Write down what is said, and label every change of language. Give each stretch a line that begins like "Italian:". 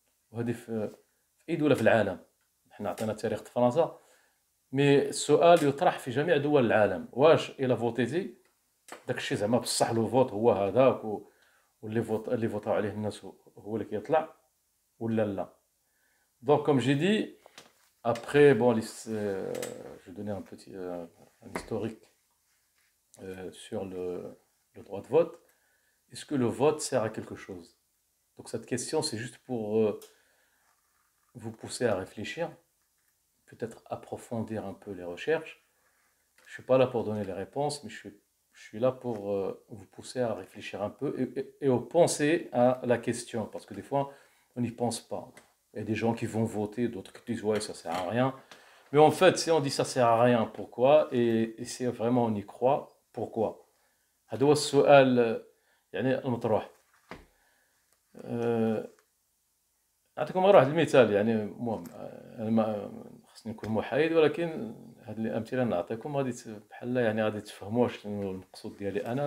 Arabic: وهذه في اي دوله في العالم. حنا عطينا تاريخ فرنسا، مي السؤال يطرح في جميع دول العالم، واش الا فوتيتي داكشي زعما بصح لو فوت هو هذاك واللي فوتاو عليه الناس هو اللي كيطلع ولا لا.
French: دونك كوم جي دي après bon je vais donner un petit un historique sur le droit de vote. Est-ce que le vote sert à quelque chose? Donc cette question c'est juste pour vous pousser à réfléchir, peut-être approfondir un peu les recherches. Je suis pas là pour donner les réponses, mais je suis là pour vous pousser à réfléchir un peu et à penser à la question, parce que des fois, on n'y pense pas. Il y a des gens qui vont voter, d'autres qui disent ouais, ça sert à rien. Mais en fait, si on dit ça sert à rien, pourquoi? Et si vraiment on y croit, pourquoi?
Arabic: هذا هو السؤال يعني المطروح. نعطيكم غير واحد المثال. يعني المهم انا ما خصني نكون محايد، ولكن هاد الامثله نعطيكم غادي بحال يعني غادي تفهموا شنو المقصود ديالي انا.